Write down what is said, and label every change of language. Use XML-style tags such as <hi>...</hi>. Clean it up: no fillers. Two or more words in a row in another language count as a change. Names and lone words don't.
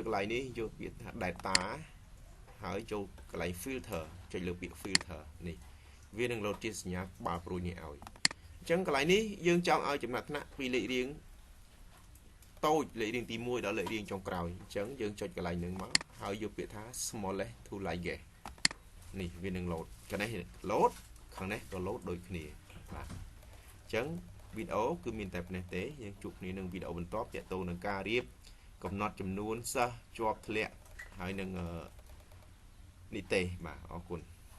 <km>កន្លែងនេះយកពាក្យថា data ហើយចូលកន្លែង filter ចុចលើពាក្យ filter នេះវានឹង load ជាសញ្ញាក្បាលព្រួយនេះ ឲ្យអញ្ចឹងកន្លែងនេះយើងចង់ឲ្យចំណាត់ថ្នាក់ពីលេខរៀងតូចលេខរៀងទី1ដល់លេខរៀងចុងក្រោយអញ្ចឹងយើងចុចកន្លែងហ្នឹងមកហើយយកពាក្យថា</km> <en>smallest to largest</en> <km>នេះវានឹង load ខាងនេះ load ខាងនេះក៏ load ដូចគ្នាបាទអញ្ចឹងវីដេអូគឺមានតែប៉ុណ្ណេះទេយើងជួបគ្នានឹងវីដេអូបន្ទាប់ទាក់ទងនឹងការរៀបកំណត់ចំនួនសិស្សជាប់ធ្លាក់ហើយនឹងនីតិបាទអរគុណ</km>